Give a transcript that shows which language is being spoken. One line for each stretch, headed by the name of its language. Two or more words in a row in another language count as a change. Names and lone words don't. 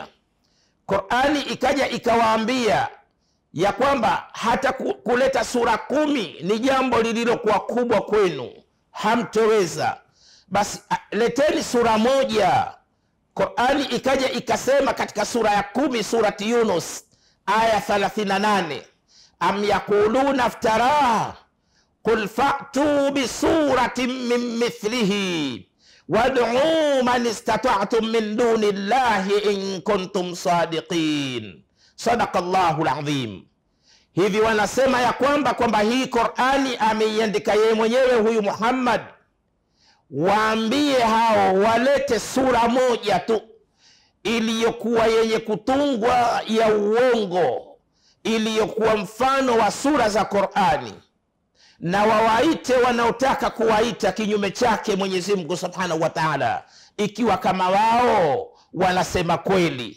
Swahili: Qur'ani ikaja ikawaambia ya kwamba hata kuleta sura 10 ni jambo lililokuwa kubwa kwenu, hamtoweza. Basi leteni sura moja. Qur'ani ikaja ikasema katika sura ya 10 surati Yunus aya 38,
Arabic: أم يقولون افتراه قل فأتوا بسورة مثله وادعوا من استطعتم من دون الله إن كنتم صادقين. صدق الله العظيم.
Swahili: Hivi wanasema ya kwamba hii Qur'ani ameiandika yeye mwenyewe huyu Muhammad. Waambie hao walete sura moja tu iliyokuwa yenye kutungwa ya uongo, iliyokuwa mfano wa sura za Qur'ani, na wawaite wanaotaka kuwaita kinyume chake Mwenyezi Mungu
Arabic: سبحانه وتعالى,
Swahili: ikiwa kama wao wanasema kweli.